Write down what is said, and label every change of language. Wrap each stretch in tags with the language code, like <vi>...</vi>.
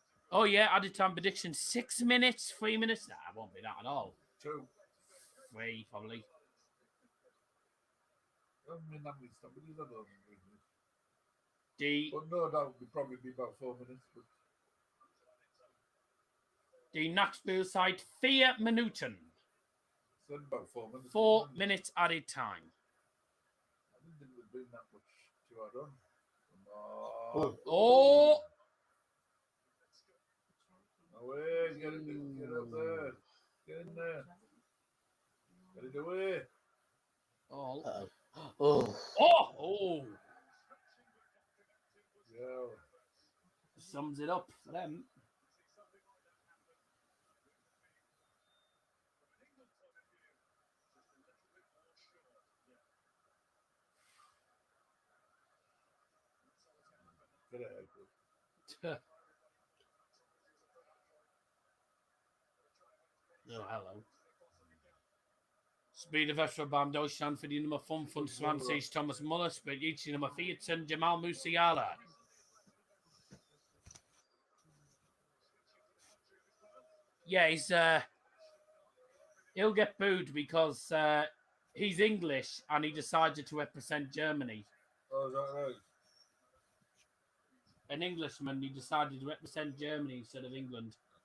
<en>Oh, yeah, added time prediction. 6 minutes, 3 minutes. Nah, it won't be that at all. 2. 3, probably. I mean, that means somebody's other than</en> <de>Die,</de> <en>but no, that would probably be about 4 minutes. But</en> <de>die Nachspielzeit 4 Minuten.</de> <en>so about 4 minutes. 4 minutes added time. I didn't think there'd been that much to add on. Oh! Away, get up there. Get in there. Get it away. Oh. Oh. Oh! Yeah. Sums it up for them. Get it. Oh, hello.</en> <de>Spielwechsel beim Deutschland für die Nummer 25 Thomas Muller spielt jetzt die Nummer 14 Jamal Musiala.</de> <en>Yeah, he'll get booed because he's English and he decided to represent Germany. Oh, is that right? An Englishman, he decided to represent Germany instead of England.</en>